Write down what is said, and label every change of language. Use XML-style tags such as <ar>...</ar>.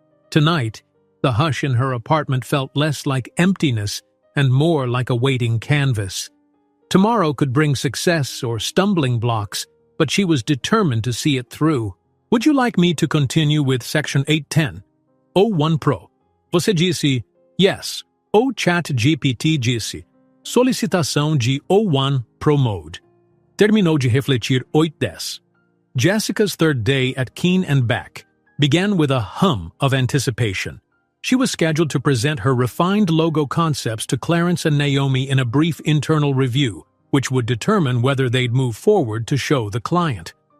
<en>Tonight, the hush in her apartment felt less like emptiness and more like a waiting canvas. Tomorrow could bring success or stumbling blocks, but she was determined to see it through. Would you like me to continue with Section 810?</en> <pt>O1 Pro. Você disse yes. O Chat GPT disse solicitação de O1 Pro Mode. Terminou de refletir 810.</pt> <en>Jessica's third day at Keen & Beck began with a hum of anticipation. She was scheduled to present her refined logo concepts to Clarence and Naomi in a brief internal review, which would determine whether they'd move forward to show the client.</en>